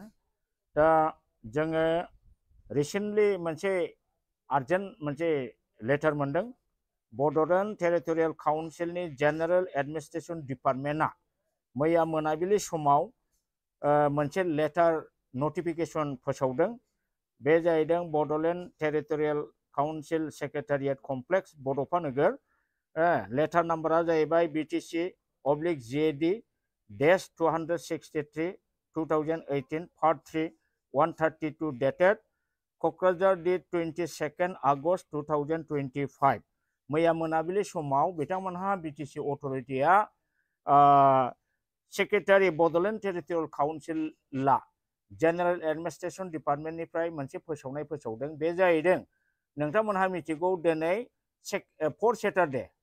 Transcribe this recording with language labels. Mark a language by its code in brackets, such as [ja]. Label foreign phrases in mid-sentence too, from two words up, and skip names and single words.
[brx] दा जोङो रिसेन्टलि मोनसे आर्जेन्ट मोनसे लेटार मोनदों बड'लेण्ड टेरिटरियेल काउन्सिलनि जेनेरेल एडमिनिस्ट्रेशन डिपार्टमेन्टआ मैया मोनाबिलि समाव मोनसे [en] letter notification [brx] फोसावदों बे जाहैदों बड'लेण्ड टेरिटरियेल काउन्सिल सेक्रेटारियेट कमप्लेक्स बड'फा नोगोर लेटार नाम्बारा जाहैबाय BTC/ZD-263 2018 [en] part 3 132 dated [brx] क'क्राझार डेट 22 आगस्ट 2025 मैया मोनाबिलि समाव बिथांमोनहा BTC अथ'रिटिया सेक्रेटारि बड'लेण्ड टेरिटरियेल काउन्सिलआ जेनेरेल एडमिनिस्ट्रेशन डिपार्टमेन्टनिफ्राय मोनसे फोसावनाय फोसावदों बे जाहैदों नोंथांमोनहा मिथिगौ दिनै 4 सेटारडे